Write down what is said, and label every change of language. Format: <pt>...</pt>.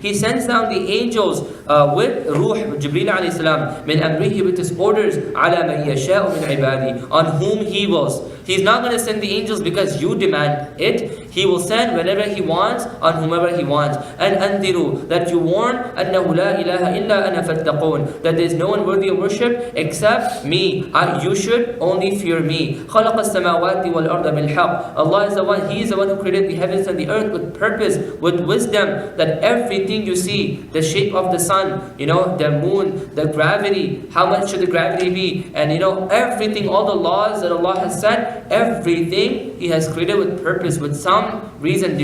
<en>He sends down the angels with Ruh, Jibreel alayhi salam, min amrihi, with His orders,</en> <ar>عَلَى مَنْ يَشَاءُ مِنْ عِبَادِهِ,</ar> <en>on whom He wills. He's not going to send the angels because you demand it. He will send whenever He wants on whomever He wants. And andiru, that you warn,</en> <ar>أنه لا إله إلا أنا فاتقون,</ar> <en>that there is no one worthy of worship except me. You should only fear me.</en> <ar>خلق السماوات والأرض بالحق.</ar> <en>Allah is the one, He is the one who created the heavens and the earth with purpose, with wisdom, that everything you see, the shape of the sun, the moon, the gravity, how much should the gravity be, and everything, all the laws that Allah has set, everything He has created with purpose, with some reason.</en>